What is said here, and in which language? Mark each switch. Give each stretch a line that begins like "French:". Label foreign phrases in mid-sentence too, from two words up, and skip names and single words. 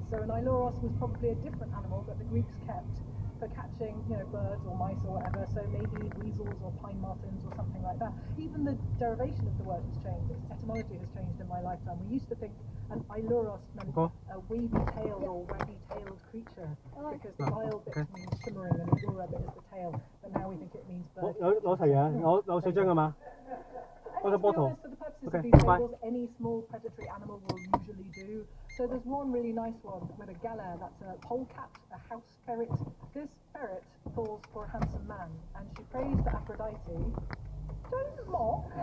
English: So an Ailuros was probably a different animal that the Greeks kept for catching, birds or mice or whatever, so maybe weasels or pine martens or something like that. Even the derivation of the word has changed, its etymology has changed in my lifetime. We used to think an Ailuros meant a wavy-tailed or waggy-tailed creature, because the aisle bit means shimmering and the Ailura bit is the tail, but now we think it means bird.
Cantonese: 攞齊嘢，攞4張㗎嘛？
English: And to be bottle. honest, for the purposes Okay, of these bye. fables, any small predatory animal will usually do. So there's one really nice one with a galah, that's a polecat, a house ferret. This ferret falls for a handsome man, and she prays to Aphrodite, don't mock.